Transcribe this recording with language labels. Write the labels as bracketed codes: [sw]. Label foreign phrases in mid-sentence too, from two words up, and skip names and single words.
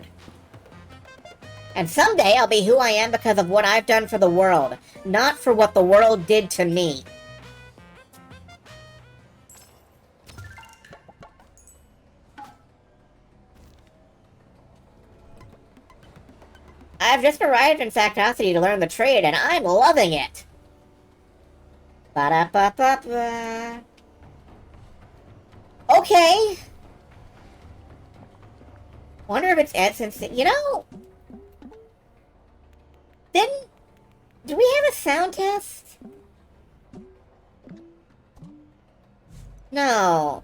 [en] And someday I'll be who I am because of what I've done for the world, not for what the world did to me. I've just arrived in Factocity to learn the trade, and I'm loving it! Ba-da-ba-ba-ba. Okay! Wonder if it's Edson's... You know... Do we have a sound test? No.